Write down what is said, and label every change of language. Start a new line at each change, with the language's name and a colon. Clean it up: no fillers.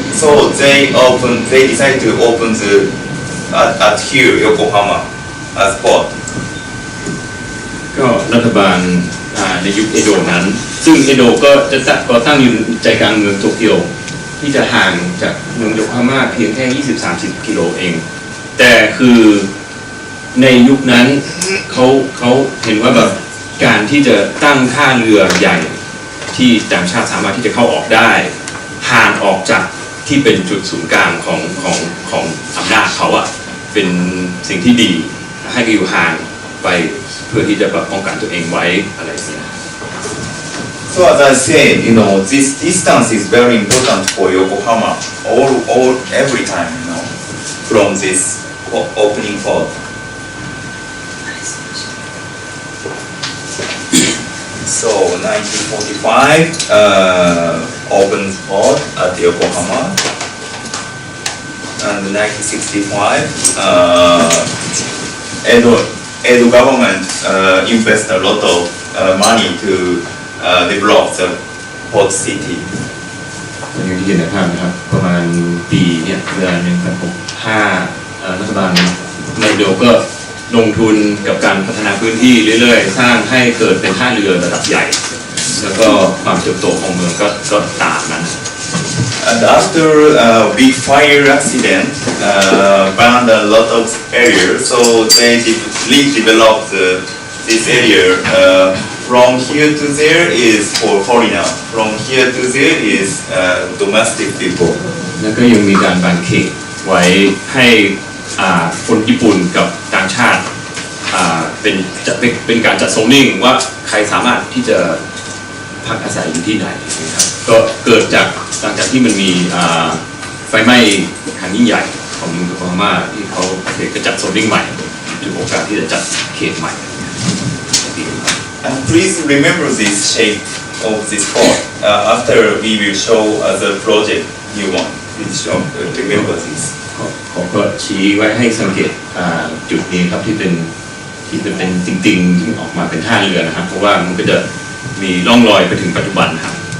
English: So they decided to open at here Yokohama as port.
Thai: ก็รัฐบาลในยุคเอโดะนั้นซึ่งเอโดะก็จะตั้งอยู่ใจกลางเมืองโตเกียวที่จะห่างจากเมืองโยโกฮาม่าเพียงแค่ 20-30 กิโลเองแต่คือ ในยุคนั้นเขาเห็นว่าแบบการที่จะตั้งท่าเรือใหญ่ที่ต่างชาติสามารถที่จะเข้าออกได้ห่างออกจากที่เป็นจุดศูนย์กลางของอำนาจเขาอะเป็นสิ่งที่ดีให้อยู่ห่างไปเพื่อที่จะป้องกันตัวเองไว้อะไรอย่างเงี้ย
English: So as I said, you know, this distance is very important for Yokohama every time, you know, from this opening port. So 1945 opens port at Yokohama, and 1965 Edo Edo government invest a lot of money to develop the port city.
Thai: อย่างที่เห็นในภาพนะครับประมาณปีเนี่ยเดือน1665รัฐบาลโนโดก็ลงทุนกับการพัฒนาพื้นที่เรื่อยๆสร้างให้เกิดเป็นท่าเรือระดับใหญ่แล้วก็ความเติบโตของเมืองก็ตามนั้น
English: And after a big fire accident, burned a lot of area, so they redeveloped this area. From here to there is for foreigner. From here to there is domestic people.
Thai: แล้วก็ยังมีการแบ่งเขตไว้ให้คนญี่ปุ่นกับต่างชาติเป็นการจัดโซนนิ่งว่าใครสามารถที่จะพักอาศัยอยู่ที่ไหนนะครับก็เกิดจากหลังจากที่มันมีไฟไหม้ครั้งยิ่งใหญ่ของโยโกฮาม่าที่เขาก็จัดโซนนิ่งใหม่ถึงโอกาสที่จะจัดเขตใหม่
English: And please remember this shape of this port. After we will show the project new one. Please show remember this.
Thai: ผมก็ชี้ไว้ให้สังเกตจุดนี้ครับที่เป็นจริงๆที่ออกมาเป็นท่าเรือนะครับเพราะว่ามันก็จะมีร่องรอยไปถึงปัจจุบันครับ